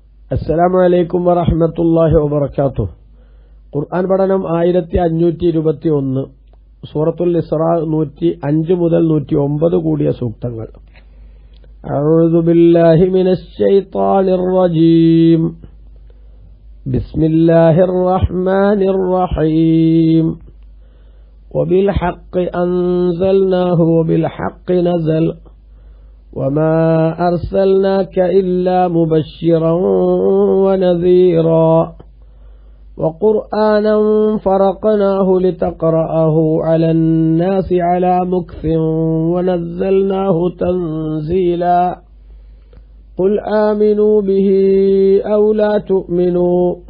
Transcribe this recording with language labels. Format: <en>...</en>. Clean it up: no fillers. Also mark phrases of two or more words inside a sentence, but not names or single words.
<ar>السلام عليكم ورحمة الله وبركاته.</ar> <ml>ഖുർആൻ പഠനം 1521, സൂറത്തുൽ ഇസ്റാ 105 മുതൽ 109 കൂടിയ സൂക്തങ്ങൾ.</ml> <ar>أعوذ بالله من الشيطان الرجيم. بسم الله الرحمن الرحيم. وبالحق أنزلناه وبالحق نزل وما أرسلناك إلا مبشرا ونذيرا وقرآنا فرقناه لتقرأه على الناس على مكث ونزلناه تنزيلا قل آمنوا به أو لا تؤمنوا</ar>